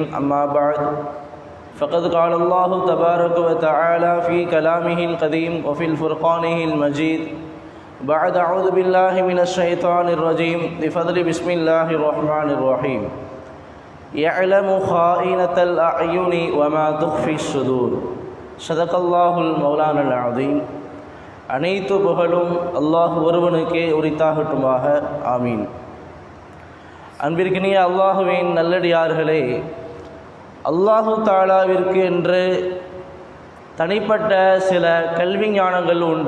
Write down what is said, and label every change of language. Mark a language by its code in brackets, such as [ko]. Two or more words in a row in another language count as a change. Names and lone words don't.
[ar] أما بعد فقد قال الله تبارك وتعالى في كلامه القديم وفي الفرقانه المجيد بعد أعوذ بالله من الشيطان الرجيم بفضل بسم الله الرحمن الرحيم. يعلم خائنة الأعين وما تخفي الصدور. صدق الله المولانا العظيم. [ta] அனைத்து புகழும் அல்லாஹ் ஒருவனுக்கே உரித்தாகட்டுமாக. ஆமீன். அன்பிற்கினிய அல்லாஹுவின் நல்லடியார்களே, அல்லாஹு தாலாவிற்கு என்று தனிப்பட்ட சில கல்வி ஞானங்கள் உண்டு.